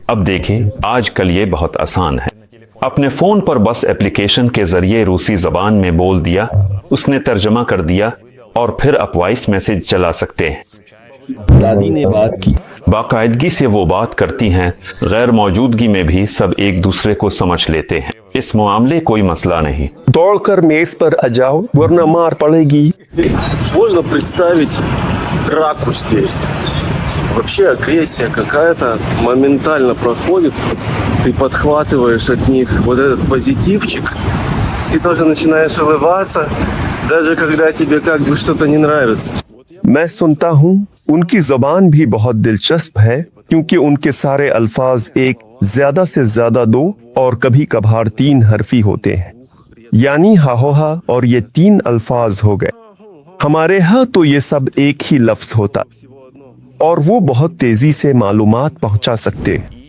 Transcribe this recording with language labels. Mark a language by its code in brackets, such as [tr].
[hi] अब देखें, आजकल ये बहुत आसान है, अपने फोन पर बस एप्लीकेशन के जरिए रूसी जबान में बोल दिया, उसने तर्जमा कर दिया और फिर आप वॉइस मैसेज चला सकते हैं। दादी ने बात की, बाकायदगी से वो बात करती हैं, गैर मौजूदगी में भी सब एक दूसरे को समझ लेते हैं। इस मामले कोई मसला नहीं। दौड़कर मेज पर आ जाओ वरना मार पड़ेगी। [ru] Сложно представить драку здесь. Вообще агрессия какая-то моментально проходит. Ты подхватываешь от них вот этот позитивчик и тоже начинаешь улыбаться. Даже когда тебе как бы что-то не нравится. [hi] मैं सुनता हूँ उनकी ज़बान भी बहुत दिलचस्प है क्योंकि उनके सारे अल्फाज एक ज्यादा से ज्यादा 2 और कभी कभार 3 हरफी होते हैं, यानी हाहोहा, और ये 3 अल्फाज हो गए। हमारे यहाँ तो ये सब एक ही लफ्ज होता और वो बहुत तेजी से मालूमात पहुंचा सकते हैं।